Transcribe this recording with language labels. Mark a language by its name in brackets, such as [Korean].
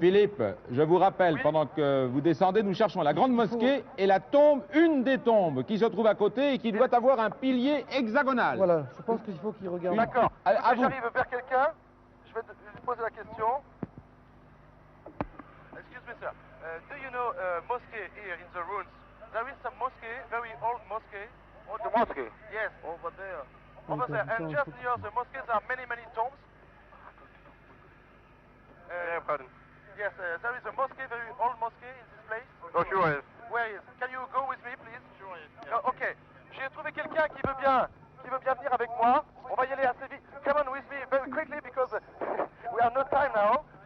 [French] Philippe, je vous rappelle, pendant que vous descendez, nous cherchons la grande mosquée et la tombe, une des tombes qui se trouve à côté et qui doit avoir un pilier hexagonal. Voilà, je pense qu'il faut qu'il regarde. D'accord. À vous. J'arrive vers quelqu'un. Je vais lui poser la question. [English] Excuse me, sir. Do you know mosque here in the ruins? There is some mosque, very old mosque. Oh, the mosque? Yes. Over there. Over there. And just near the mosque, there are many, many tombs. Pardon. Yes, there is a mosque, very old mosque in this place. Oh, sure is. Where is? Can you go with me, please? Sure is. Yeah. Ok. [French] J'ai trouvé quelqu'un qui veut bien venir avec moi. On va y aller assez vite. [English] Come on with me very quickly because we have no time now.